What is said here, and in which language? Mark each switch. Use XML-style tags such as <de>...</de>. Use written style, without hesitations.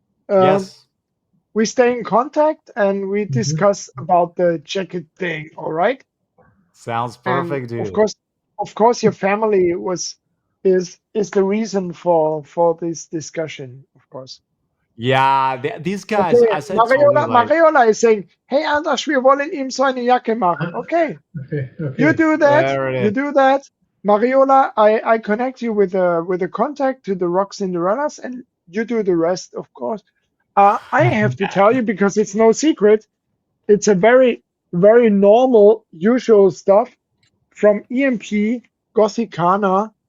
<en>Yes. We stay in contact and we discuss about the jacket thing. All right. Sounds perfect, dude. Of course, your family is the reason for this discussion. Of course. Yeah, these guys. Okay, As I told you, like, Mariola is saying,</en> <de>"Hey, Anders, wir wollen ihm so eine Jacke machen."</de> <en>Okay. You do that. There it is. You do that. Mariola, I connect you with a contact to the Rock Cinderellas, and you do the rest, of course. I have to tell you because it's no secret. It's a very, very normal, usual stuff from EMP Gothicana.</en>